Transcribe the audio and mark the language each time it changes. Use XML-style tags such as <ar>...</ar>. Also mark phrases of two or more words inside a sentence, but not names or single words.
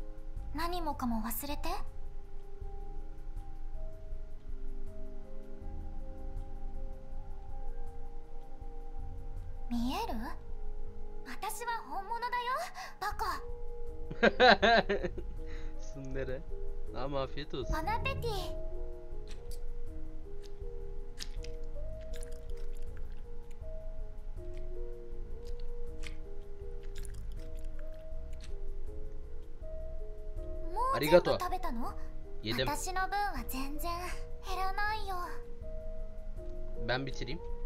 <ja>何もかも忘れて。見える？私は本物だよ、バカ。</ja> <tr>Sundere. Ama afiyet olsun.</tr> <ja>ボナペティ。 もう全部食べたの？</ja> <tr>Yedim.</tr> <ja>私の分は全然減らないよ。</ja> <tr>Ben bitireyim.</tr>